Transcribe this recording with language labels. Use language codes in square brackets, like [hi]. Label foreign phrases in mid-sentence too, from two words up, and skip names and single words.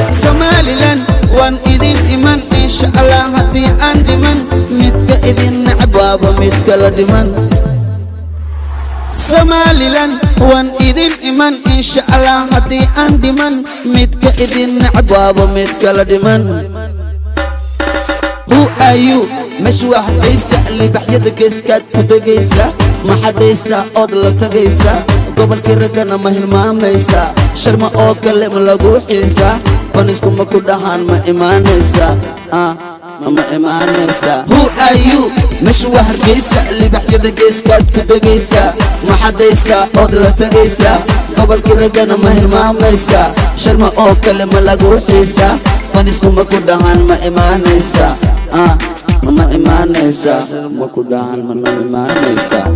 [so] Somaliland, waan idin iman, [ar] insha Allah, [so] haddii aan dhiman, midka idin neceb waaba midka la dhiman. Somaliland, waan idin iman, [ar] insha Allah, [so] haddii aan dhiman, midka idin neceb waaba midka la dhiman. [en] Who are you? [so] Meesha waa Hargeysa, libaaxyada geeskaad ku degaysa, ma xadaysa ood la tagaysa, gobolkii raggana ma hilmaamaysa, Sharma oo kale ma lagu xiisa, Banisku ma ku dhahaan ma imaanaysa, ah, ma, ma imaanaysa. [en] Who are you? [so] Meesha waa Hargeysa, libaaxyada geeskaad ku degaysa, ma xadaysa ood la tagaysa, gobolkii raggana ma hilmaamaysa, Sharma oo kale ma lagu xiisa, Banisku ma ku dhahaan ma imaanaysa, ah, ma, ma imaanaysa, ma ku dhahaan ma, ma imaanaysa.